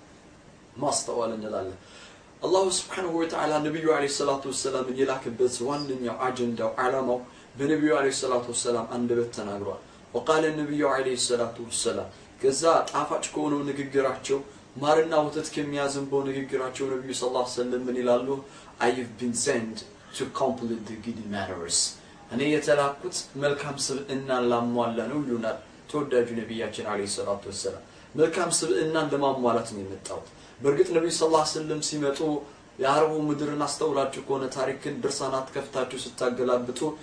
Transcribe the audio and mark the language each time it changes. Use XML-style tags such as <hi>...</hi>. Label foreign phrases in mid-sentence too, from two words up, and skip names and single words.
<am>ማስተዋል እንላለን አላህ</am> <ar>سبحانه وتعالى</ar> <am>ነብዩ</am> <ar>عليه الصلاة والسلام</ar> <am>የላከበት ዋንኛው አጀንዳው ዓላማው በነብዩ</am> <ar>عليه الصلاة والسلام</ar> <am>አንደበት ተናግሯል</am> <ar>وقال النبي عليه الصلاه والسلام</ar> <am>ከዛ ጣፋጭ ከሆነው ንግግራቸው ማርና ወተት ከሚያዘንበው ንግግራቸው ነብዩ</am> <ar>صلى الله عليه وسلم</ar> <am>ምን ይላሉ</am> <en>I've been sent to complete the good matters</en> <am>እኔ የተላኩት መልካም ስብዕናን ላሟላ ነው ይሉናል ተወዳጁ ነብያችን</am> <ar>عليه الصلاة والسلام</ar> <am>መልካም ስብዕናን ለማሟላት ነው የመጣው በርግጥ ነብዩ</am> <ar>صلى الله عليه وسلم</ar> <am>ሲመጡ የአረቡ ምድርን አስተውላችሁ ከሆነ ታሪክን ድርሳናት ከፍታችሁ ስታገላብጡ</am>